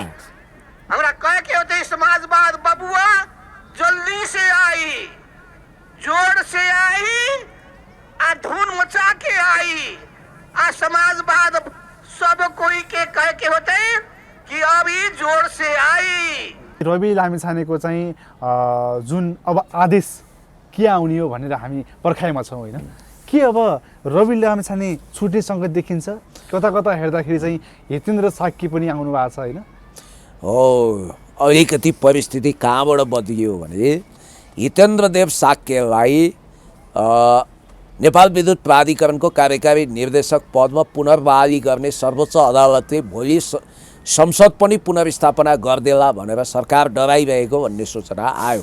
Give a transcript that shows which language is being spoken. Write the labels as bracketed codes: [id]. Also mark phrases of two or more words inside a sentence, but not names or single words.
[bho] हमरा कह के होते समाजवाद बबुआ जल्दी से आई, जोर से आई, आ धून मचा के आई। आ समाजवाद सब कोई के कह के होते कि अभी जोर से आई। [ne] रवि लामिछानेको चाहिँ जुन अब आदेश के आउने हो भनेर हामी पर्खाइमा छौँ होइन। के अब रवि लामिछाने छुट्ने सङ्केत देखिन्छ? कता कता हेर्दाखेरि चाहिँ हितेन्द्र साक्की पनि आउनु भएको छ होइन। हो, अलिकति परिस्थिति कहाँबाट बदलियो भने हितेन्द्रदेव साक्यलाई नेपाल विद्युत प्राधिकरणको कार्यकारी निर्देशक पदमा पुनर्बहाली गर्ने सर्वोच्च अदालतले भोलि संसद पनि पुनर्स्थापना गर्देला भनेर सरकार डराइरहेको भन्ने सूचना आयो।